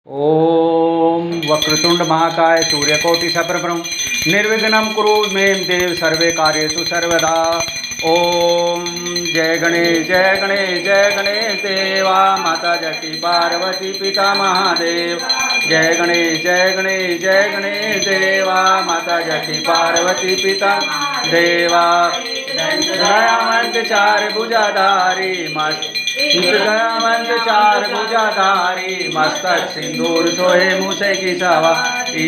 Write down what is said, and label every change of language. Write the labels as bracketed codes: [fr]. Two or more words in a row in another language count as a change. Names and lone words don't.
[sa] ओम वक्रतुंड महाकाय सूर्यकोटि समप्रभं निर्विघ्नं कुरु मे देव सर्वे कार्येषु सर्वदा। [hi] ओम जय गणेश जय गणेश जय गणेश देवा माता जकी पार्वती पिता महादेव। जय गणेश जय गणेश जय गणेश देवा माता जकी पार्वती पिता देवा। दयावंत चार भुजाधारी मस्त दयावंत चार भुजाधारी मस्तक सिंदूर सोहे मूसे की सवारी।